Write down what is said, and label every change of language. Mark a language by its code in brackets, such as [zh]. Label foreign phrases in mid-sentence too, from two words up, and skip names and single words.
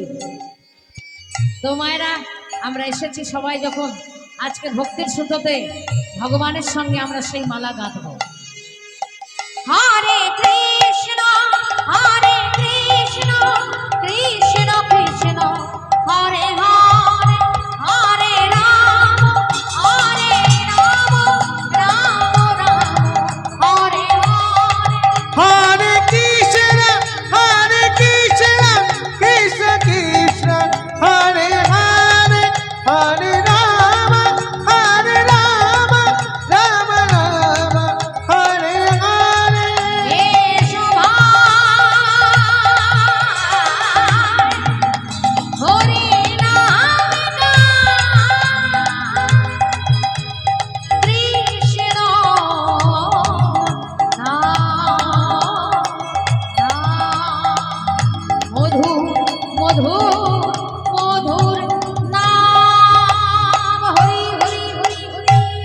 [bn] তো মায়েরা, আমরা এসেছি সবাই যখন আজকে ভক্তির সুতোতে ভগবানের সঙ্গে আমরা সেই মালা গাঁথবো। [sa] হরে কৃষ্ণ হরে কৃষ্ণ কৃষ্ণ কৃষ্ণ হরে হরে হরে রাম হরে রাম রাম রাম হরে হরে। हरे कृष्ण कृष्ण कृष्ण हरे हरे हरे राम राम राम हरे हरे. [bn] এসো ভাই, হরি নাম গান, কৃষ্ণ নাম, মধুর মধুর মধুর নাম, হরি হরি হরি হরি।